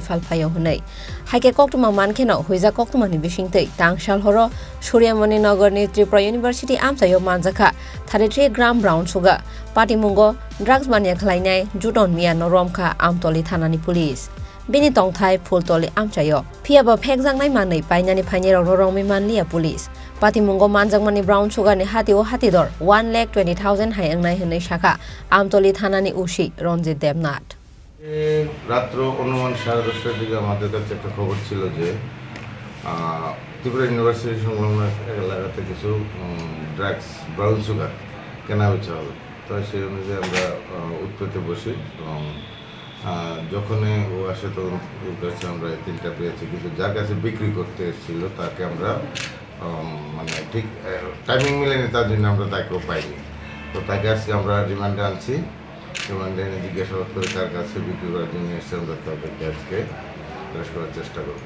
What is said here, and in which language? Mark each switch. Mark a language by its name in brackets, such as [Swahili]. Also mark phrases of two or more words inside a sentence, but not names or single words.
[Kok Borok] falphayo hunai haike koktwma mankheno Hoijak koktwmani bisingtwi Tangsal horo Suriyamoni nogorni Tripura University amchayo manjaka 33 gram [English] brown sugar [Kok Borok] patimongo drugs bania khlainai juton miano romkha amtoli thanani police Bini tongthai fultoli amchayo phiaba phekjangnai manei painani phainero rorongmi manlia police patimungo manjangmani brown sugar ni hatio hatidor 1,20,000 hai angnai hinai shaka amtoli thanani ushi Ranjit Devnath [Bangla] রাত্র অনুমান 10:30টার দিকে আমাদের কাছে একটা খবর ছিল যে ত্রিপুরা ইউনিভার্সিটি সংলগ্ন এলাকাতে কিছু [English] drugs brown sugar [Bangla] কেনা বেচা হবে তো সেই অনুযায়ী আমরা উৎপত্তি বসি এবং যখন ও আসে তখন ওর কাছে আমরা 3টা পেয়েছি কিন্তু যার কাছে বিক্রি করতে এসেছিল তাকে আমরা মানে ঠিক টাইমিং মিলেনি তার জন্য আমরা তাকেও পাইনি তো তাকে আজকে আমরা রিমান্ডে আনছি রিমান্ডে এনে জিজ্ঞাসাবাদ করে তার কাছে বিক্রি করার জন্য এসে আমরা তাদেরকে আজকে অ্যারেস্ট করার চেষ্টা করব